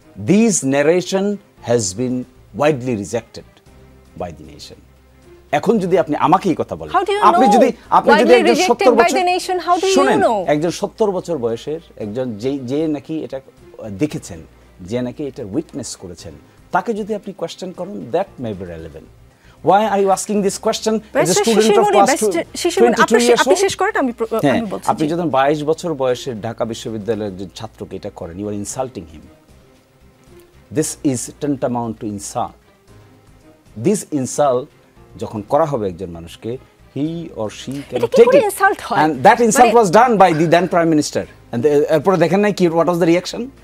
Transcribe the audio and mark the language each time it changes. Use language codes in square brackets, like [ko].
[en] This narration has been widely rejected by the nation. [bn] এখন যদি আপনি আমাকে এই কথা বলেন, আপনি যদি একজন ৭০ বছর, শুনেন, একজন ৭০ বছর বয়সের একজন যে নাকি এটা দেখেছেন, যে নাকি এটা উইটনেস করেছেন, তাকে যদি আপনি কোয়েশ্চেন করেন, [en] That may be relevant. Why are you asking this question as a student of class 22 years old? [bn] আপনি শেষ করেন, আমি বলছি। আপনি যখন 22 বছর বয়সের ঢাকা বিশ্ববিদ্যালয়ের একজন ছাত্রকে এটা করেন, [en] you are insulting him. This is tantamount to insult. This insult [bn] যখন করা হবে একজন মানুষকে, [en] he or she can take it. And that insult was done by the then Prime Minister. And [bn] এরপরে দেখেন নাই কি [en] what was the reaction?